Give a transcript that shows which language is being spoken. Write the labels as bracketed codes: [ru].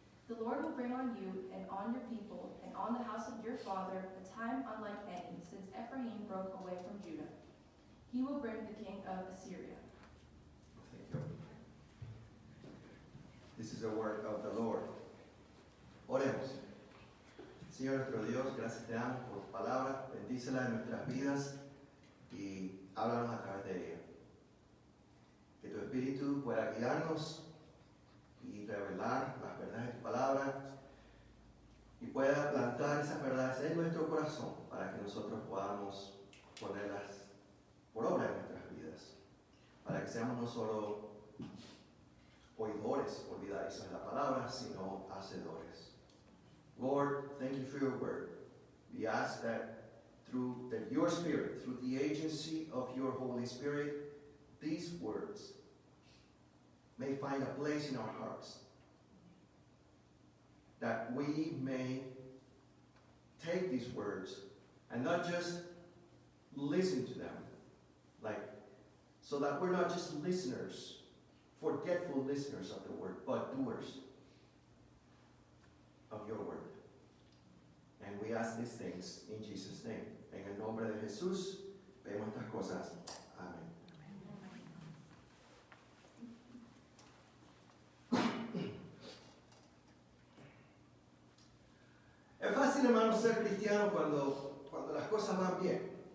[en] The Lord will bring on you and on your people and on the house of your father a time unlike any, since Ephraim broke away from Judah. He will bring the king of Assyria. Thank you. This is the word of the Lord. [es] Oremos. Señor nuestro Dios, gracias te damos por tu palabra, bendícela en nuestras vidas y háblanos a través de ella. Que tu Espíritu pueda guiarnos y revelar las verdades de tu palabra y pueda plantar esas verdades en nuestro corazón para que nosotros podamos ponerlas por obra en nuestras vidas, para que seamos no solo oidores olvidadizos de la palabra, sino hacedores. [en] Lord, thank you for your word. We ask that through your Spirit, through the agency of your Holy Spirit, these words may find a place in our hearts, that we may take these words and not just listen to them, so that we're not just listeners, forgetful listeners of the word, but doers of your word. And we ask these things in Jesus' name. [es] En el nombre de Jesús, vemos estas cosas. Amén. Es fácil, hermano, ser cristiano cuando las cosas van bien.